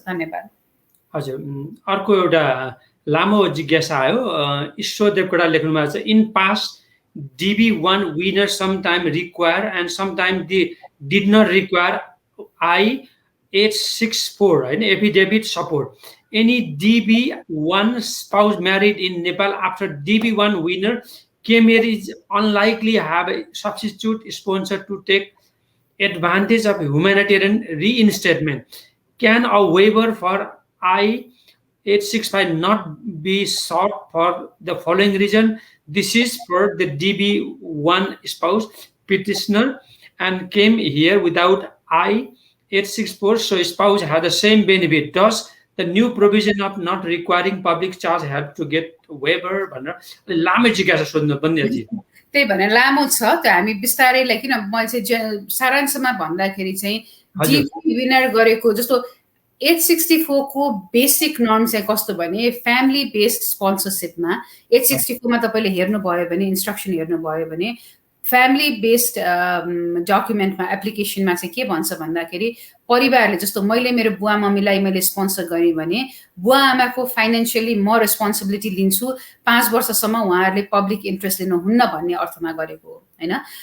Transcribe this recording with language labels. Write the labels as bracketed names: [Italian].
[Nepali] धन्यवाद। हजुर अर्को एउटा लामो जिज्ञासा आयो, ईश्वर देवकोटा लेख्नु भएको छ [English] In past DB1 winner sometime require and sometime did not require I-864 right? Affidavit support. Any DB1 spouse married in Nepal after DB1 winner came here is unlikely have a substitute sponsor to take advantage of humanitarian reinstatement. Can a waiver for I-865 not be sought for the following reason? This is for the DB1 spouse petitioner and came here without I-864, so spouse had the same benefit. Does the new provision of not requiring public charge help to get waiver? [Nepali] लामो जिज्ञासा सोध्नु बन्दियाजी। त्यही भनेर लामो छ त्यो हामी बिस्तारै किन मैले चाहिँ सारांशमा भन्दाखेरि चाहिँ DB विनर गरेको जस्तो 864 को बेसिक नर्म चाहिँ कस्तो भने फ्यामिली बेस्ड स्पोन्सरसिपमा 864 मा तपाईले हेर्नुभयो भने इन्स्ट्रक्सन हेर्नुभयो भने फ्यामिली बेस्ड डकुमेन्टमा एप्लिकेसनमा चाहिँ के भन्छ भन्दाखेरि परिवारले जस्तो मैले मेरो बुवा मम्मीलाई मैले स्पोन्सर गरेँ भने बुवा आमाको फाइनेन्सियली म रेस्पोन्सिबिलिटी लिन्छु 5 वर्षसम्म उहाँहरूले पब्लिक इन्ट्रेस्ट लिनुहुन्न भन्ने अर्थमा गरेको हो हैन।